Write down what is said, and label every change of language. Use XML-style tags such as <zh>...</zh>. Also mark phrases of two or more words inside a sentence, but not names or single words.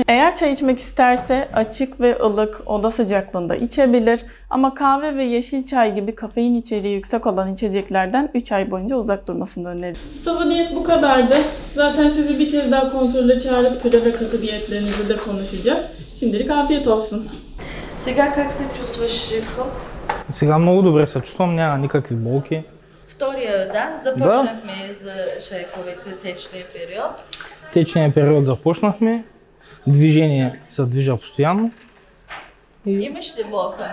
<tr>Eğer çay içmek isterse açık ve ılık oda sıcaklığında içebilir. Ama kahve ve yeşil çay gibi kafein içeriği yüksek olan içeceklerden 3 ay boyunca uzak durmasını öneririm. Sıvı diyet bu kadardı. Zaten sizi bir kez daha kontrole çağırıp püre ve katı diyetlerinizi de konuşacağız. Şimdilik afiyet olsun.</tr> <bg>Сега как се чувстваш, Живко? Сега много добре се чувствам, няма никакви болки. Втория ден започнахме за шейковете течния период. Течния период започнахме, движение се движа постоянно. Имаш ли болка</bg>